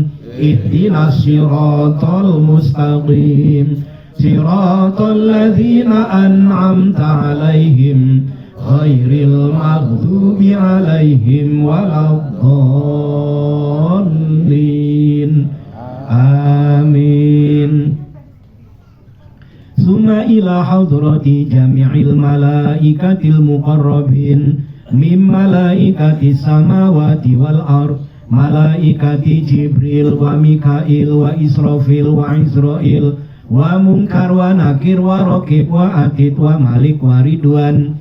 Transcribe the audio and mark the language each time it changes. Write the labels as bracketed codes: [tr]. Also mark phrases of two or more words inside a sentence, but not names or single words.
[ar] اهدنا الصراط المستقيم. صراط الذين أنعمت عليهم غير المغضوب عليهم ولا الضالين. Amin. ثم إلى حضرة جميع الملائكة المقربين من ملائكة السماوات والأرض، ملائكة جبريل وميكائيل وإسرافيل وعزرائيل ومنكر ونكير ورقيب وعتيد ومالك ورضوان.